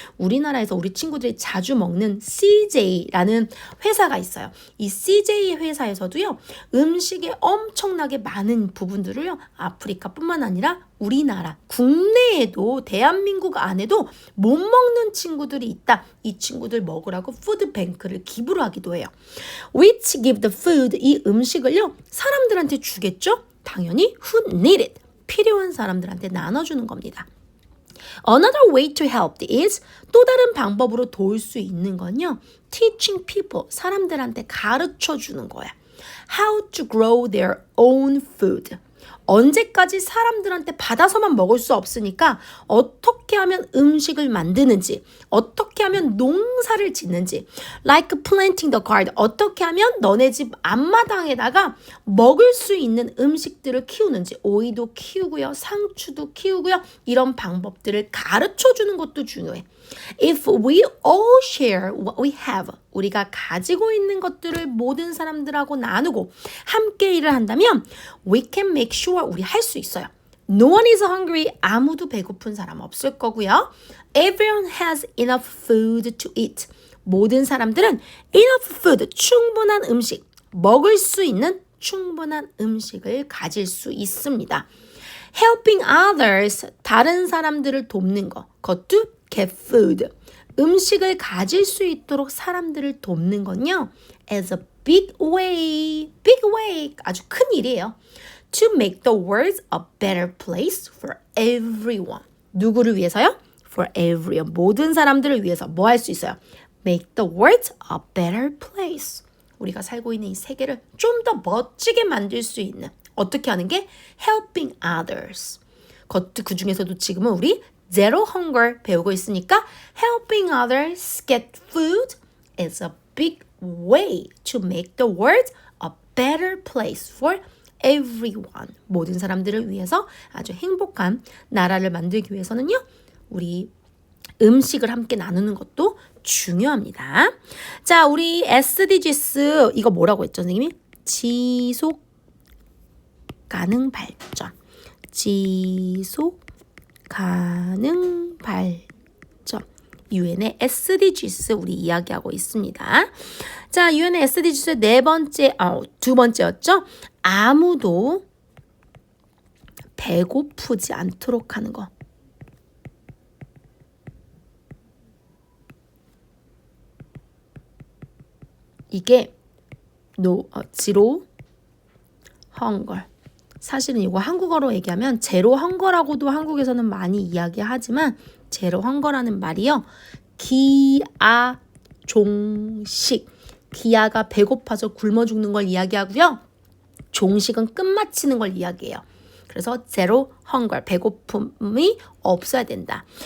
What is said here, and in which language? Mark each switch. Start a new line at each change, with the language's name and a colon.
Korean: 우리나라에서 우리 친구들이 자주 먹는 CJ라는 회사가 있어요. 이 CJ 회사에서도요. 음식에 엄청나게 많은 부분들을요. 아프리카뿐만 아니라 우리나라 국내에도 대한민국 안에도 못 먹는 친구들이 있다. 이 친구들 먹으라고 푸드뱅크를 기부를 하기도 해요.
English: Which give the food,
Korean: 이 음식을요. 사람들한테 주겠죠? 당연히
English: who need it,
Korean: 필요한 사람들한테 나눠주는 겁니다.
English: Another way to help is,
Korean: 또 다른 방법으로 도울 수 있는 건요.
English: Teaching people,
Korean: 사람들한테 가르쳐 주는 거야.
English: How to grow their own food.
Korean: 언제까지 사람들한테 받아서만 먹을 수 없으니까 어떻게 하면 음식을 만드는지, 어떻게 하면 농사를 짓는지,
English: like planting the garden,
Korean: 어떻게 하면 너네 집 앞마당에다가 먹을 수 있는 음식들을 키우는지, 오이도 키우고요, 상추도 키우고요, 이런 방법들을 가르쳐 주는 것도 중요해.
English: If we all share what we have,
Korean: 우리가 가지고 있는 것들을 모든 사람들하고 나누고 함께 일을 한다면
English: we can make sure,
Korean: 우리 할 수 있어요.
English: No one is hungry,
Korean: 아무도 배고픈 사람 없을 거고요.
English: Everyone has enough food to eat.
Korean: 모든 사람들은
English: enough food,
Korean: 충분한 음식, 먹을 수 있는 충분한 음식을 가질 수 있습니다.
English: Helping others,
Korean: 다른 사람들을 돕는 것, 그것도
English: get food.
Korean: 음식을 가질 수 있도록 사람들을 돕는 건요.
English: as a big way,
Korean: 아주 큰 일이에요.
English: To make the world a better place for everyone.
Korean: 누구를 위해서요?
English: For everyone.
Korean: 모든 사람들을 위해서 뭐 할 수 있어요?
English: Make the world a better place.
Korean: 우리가 살고 있는 이 세계를 좀 더 멋지게 만들 수 있는, 어떻게 하는 게?
English: Helping others.
Korean: 그 중에서도 지금은 우리
English: Zero Hunger
Korean: 배우고 있으니까
English: helping others get food is a big way to make the world a better place for everyone.
Korean: 모든 사람들을 위해서 아주 행복한 나라를 만들기 위해서는요. 우리 음식을 함께 나누는 것도 중요합니다. 자, 우리 SDGs 이거 뭐라고 했죠, 선생님이? 지속 가능 발전. 지속 가능 발전. UN의 SDGs 우리 이야기하고 있습니다. 자, UN의 SDGs 두 번째였죠. 아무도 배고프지 않도록 하는 거. 이게 zero hunger. 사실은 이거 한국어로 얘기하면 제로 헝거라고도 한국에서는 많이 이야기하지만 제로 헝거라는 말이요. 기아 종식. 기아가 배고파서 굶어 죽는 걸 이야기하고요. 종식은 끝마치는 걸 이야기해요. 그래서 제로 헝거, 배고픔이 없어야 된다.